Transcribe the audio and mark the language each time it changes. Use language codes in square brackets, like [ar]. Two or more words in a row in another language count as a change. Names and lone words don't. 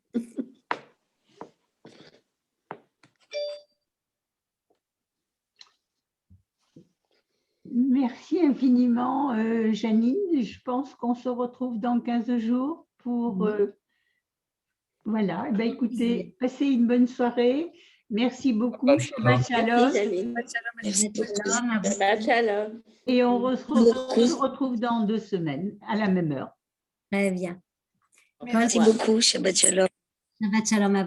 [fr] Merci infiniment, Janine. Je pense qu'on se retrouve dans 15 jours pour… voilà. Eh bien, écoutez, passez une bonne soirée. Merci beaucoup. [he] שבת שלום. שבת שלום. [fr] Et on se retrouve dans 2 semaines à la même heure. Très bien. Merci beaucoup. [he] שבת שלום. שבת שלום [fr] à vous.